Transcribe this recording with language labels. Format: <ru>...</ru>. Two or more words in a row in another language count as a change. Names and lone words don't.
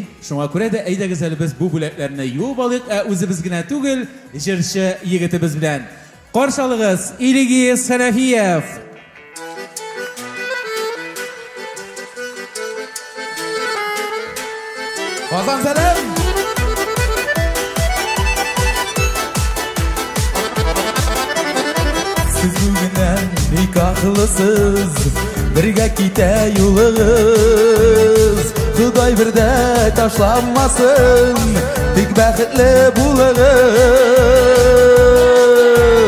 <tt>Шуңа күрә дә әйдәгез әле без бу бүләкләрне юып алыйк, үзебез генә түгел, җырчы егетебез белән. Каршы алыгыз Илгиз Сәләфиев. Казан сәлам. Siz bugündən nikahlısız, birgə kitə yolunuz. Xuday birdə taşlanmasın, tik bəxtli bulunuz.</tt>